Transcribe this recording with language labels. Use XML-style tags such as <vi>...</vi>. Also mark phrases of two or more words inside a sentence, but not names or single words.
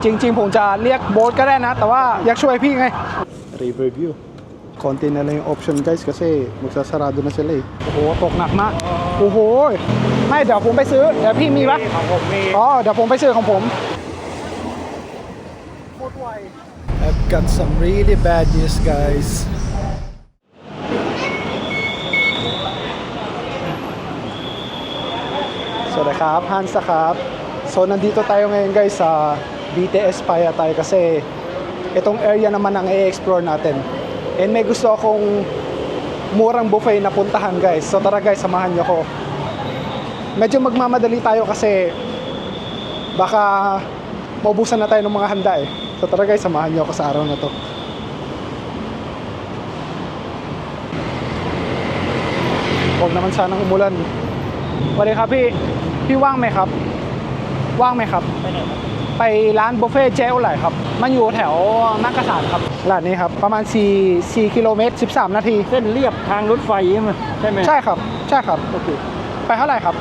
<th>จริงๆผมจะเรียกโบ๊ทก็ได้นะแต่ว่าอยากช่วยพี่ไง</th> <tl>Review konti na lang yung option guys kasi magsasarado na sila eh.</tl> <th>โอ้โหตกหนักมากโอ้โหไม่เดี๋ยวผมไปซื้อเดี๋ยวพี่มีปะของผมมีอ๋อเดี๋ยวผมไปซื้อของผม</th> <en>I've got some really bad news guys</en> <th>สวัสดีครับฮันส์ครับ</th> <tl>so nandito tayo ngayon guys sa BTS Paya tayo kasi itong area naman ang i-explore natin and may gusto akong murang buffet na puntahan guys so tara guys samahan nyo ko medyo magmamadali tayo kasi baka maubusan na tayo ng mga handa eh so tara guys samahan nyo ako sa araw na to huwag naman sanang umulan</tl> <th>สวัสดีครับพี่ว่างไหมครับว่างไหมครับไปร้านบุฟเฟ่เจ๊อไหร่ครับมันอยู่แถวนักกษัตริย์ครับร้านนี้ครับประมาณ4กิโลเมตร13นาที เส้นเรียบทางรถไฟใช่ไหม ใช่ครับใช่ครับโอเคไปเท่าไหร่ครับ</th>